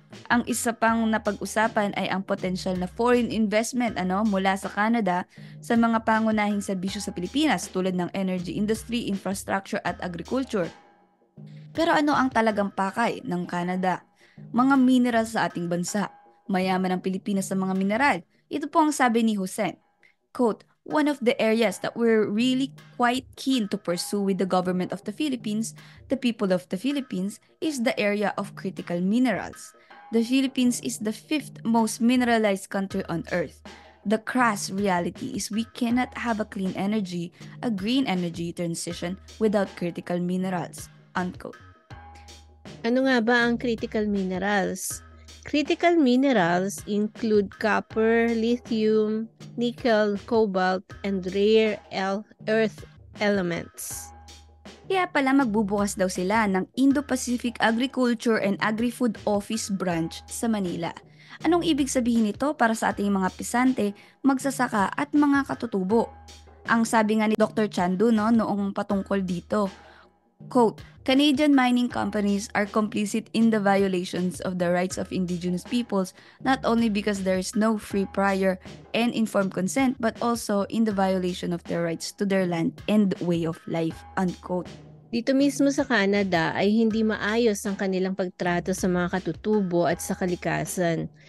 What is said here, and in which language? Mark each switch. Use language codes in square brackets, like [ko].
[tl] Ang isa pang napag-usapan ay ang potential na foreign investment mula sa Canada sa mga pangunahing serbisyo sa Pilipinas tulad ng energy industry, infrastructure at agriculture. Pero ano ang talagang pakay ng Canada? Mga mineral sa ating bansa. Mayaman ang Pilipinas sa mga mineral. Ito po ang sabi ni Hussein. [en] Quote, one of the areas that we're really quite keen to pursue with the government of the Philippines, the people of the Philippines, is the area of critical minerals. The Philippines is the 5th most mineralized country on earth. The crass reality is we cannot have a clean energy, a green energy transition without critical minerals. Unquote. [tl] Ano nga ba ang [en] critical minerals? Critical minerals include copper, lithium, nickel, cobalt, and rare earth elements. [tl] Kaya pala magbubukas daw sila ng Indo-Pacific Agriculture and Agri-Food Office branch sa Manila. Anong ibig sabihin nito para sa ating mga pisante, magsasaka at mga katutubo? Ang sabi nga ni Dr. [en] Chandu [tl] noong patungkol dito, [en] quote, Canadian mining companies are complicit in the violations of the rights of indigenous peoples, not only because there is no free, prior, and informed consent, but also in the violation of their rights to their land and way of life, unquote. [tl] Dito mismo sa Canada ay hindi maayos ang kanilang pagtrato sa mga katutubo at sa kalikasan.